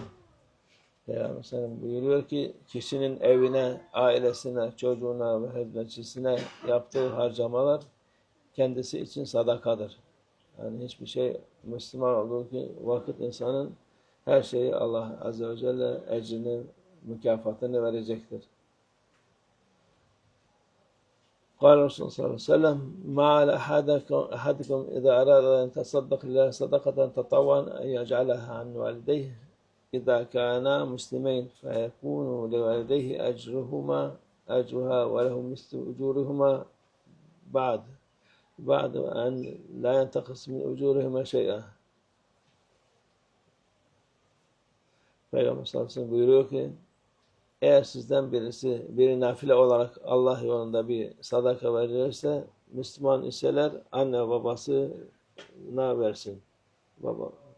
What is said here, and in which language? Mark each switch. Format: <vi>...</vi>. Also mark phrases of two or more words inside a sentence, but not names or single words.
<tr>Peygamber sallallahu buyuruyor ki kişinin evine, ailesine, çocuğuna ve hizmetçisine yaptığı harcamalar kendisi için sadakadır. Yani hiçbir şey Müslüman olduğu ki vakit insanın her şeyi Allah</tr> <ar>عز وجل</ar> <tr>ecrini, mükafatını verecektir.</tr> <ar>قال الرسول صلى الله عليه وسلم ما على أحدكم إذا أراد أن يتصدق لله صدقة تطوعا أن يجعلها عن والديه إذا كانا مسلمين فيكون لوالديه أجرها وله مثل أجورهما بعد أن لا ينتقص من أجورهما شيئا.</ar> <tr>Peygamber</tr> <ar>صلى الله عليه وسلم</ar> <tr>buyuruyor ki eğer sizden biri nafile olarak Allah yolunda bir sadaka verirse Müslüman iseler anne ve babasına versin. Baba.</tr>